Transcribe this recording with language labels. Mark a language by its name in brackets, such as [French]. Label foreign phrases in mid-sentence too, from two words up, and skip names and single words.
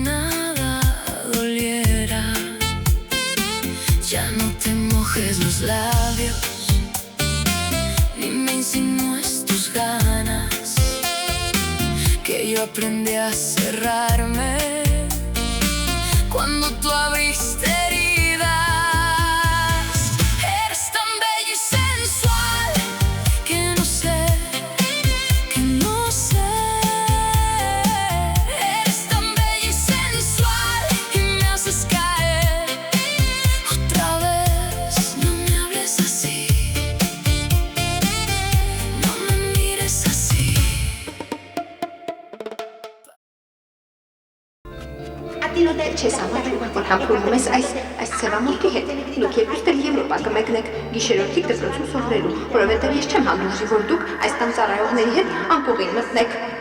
[Spanish] ya no te mojes los labios, ni me insinúes tus ganas, que yo aprendí a cerrarme cuando tú abriste heridas. Eres tan bella y sensual que no sé. Eres tan bella y sensual y me haces caer. [Armenian] Չես ամաչում, որ համբուրում ես այս սևամորթի հետ։ Դուք երկուստ էլ Եվրոպա կմեկնեք գիշերօրթիկ դպրոցում սովորելու, որովհետև ես չեմ հանդուրժի, որ դուք այս տան ծառայողների հետ անկողին մտնեք։